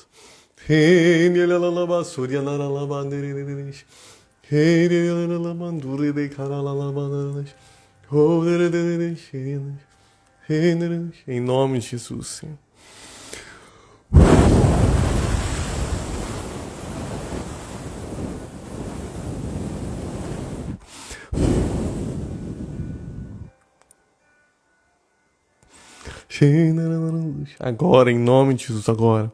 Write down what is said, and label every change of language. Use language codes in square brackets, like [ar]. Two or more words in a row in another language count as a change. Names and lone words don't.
[pt] Hey, la la la suria la la banderish. Hey, la mandure de caralalabanas. Oh, em nome de Jesus, Senhor. Agora, em nome de Jesus, agora.